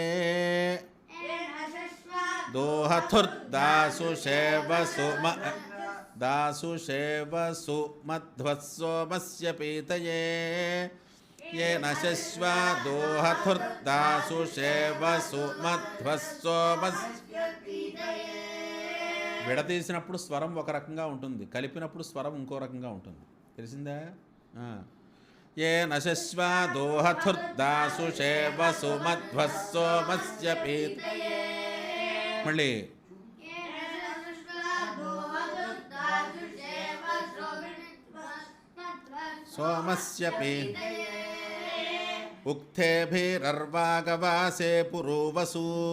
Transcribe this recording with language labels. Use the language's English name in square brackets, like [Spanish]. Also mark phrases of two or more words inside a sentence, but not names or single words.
[Sanskrit] दोहथुर्दासुषेवसु दासुषेवसु मध्वः सोमस्य पीतये येन शश्वदोहथुर्दासुषेवसु मध्वः सोमस्य [Telugu] విడతీసినప్పుడు స్వరం ఒక రకంగా ఉంటుంది, కలిపినప్పుడు స్వరం ఇంకో రకంగా ఉంటుంది. తెలిసిందా? [Sanskrit] येन शश्वदोहथुर्दासुषेवसु मध्वः सोमस्य पीतये మళ్ళీ सोमस्य पीतये उक्थेभिरर्वागवासे पुरोवसु